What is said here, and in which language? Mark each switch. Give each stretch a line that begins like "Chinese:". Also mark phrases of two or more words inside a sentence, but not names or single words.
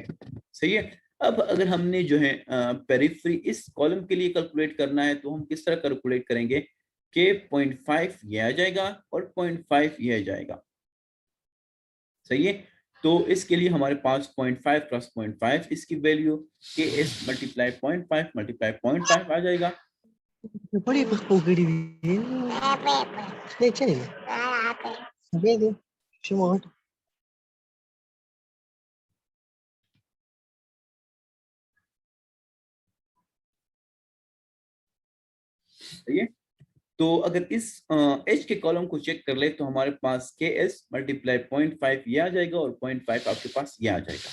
Hindi: सही है, अब अगर हमने जो है पेरिफेरी इस कॉलम के लिए कैलकुलेट करना है तो हम किस तरह कैलकुलेट करेंगे कि 0.5 ये आ जाएगा और 0.5 ये आ जाएगा। सही है, तो इसके लिए हमारे पास 0.5 + 0.5 इसकी वैल्यू के एस मल्टीप्लाई 0.5 मल्टीप्लाई 0.5 आ जाएगा।
Portuguese: Pode ir para o grilhinho. Deixa ele. Vem, chama outro.
Hindi: सही है, तो अगर इस एच के कॉलम को चेक कर ले तो हमारे पास के एस मल्टीप्लाई 0.5 ये आ जाएगा और 0.5 आपके पास ये आ जाएगा।